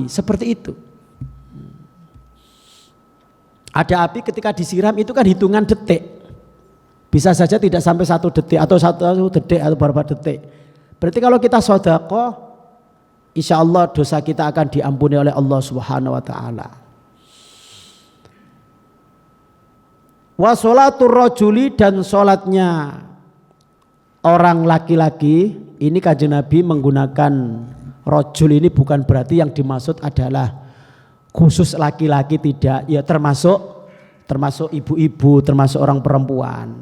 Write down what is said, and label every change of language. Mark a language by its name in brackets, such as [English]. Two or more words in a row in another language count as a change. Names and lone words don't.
[Indonesian] Seperti itu. Ada api ketika disiram itu kan hitungan detik. Bisa saja tidak sampai 1 detik atau 1 detik atau beberapa detik. Berarti kalau kita sedekah, [Arabic] إن شاء الله [Indonesian] dosa kita akan diampuni oleh [Arabic] الله سبحانه وتعالى. وصلاة الرجل, [Indonesian] dan sholatnya orang laki-laki, ini Kanjeng Nabi menggunakan rajul, ini bukan berarti yang dimaksud adalah khusus laki-laki, tidak, ya termasuk ibu-ibu, termasuk orang perempuan.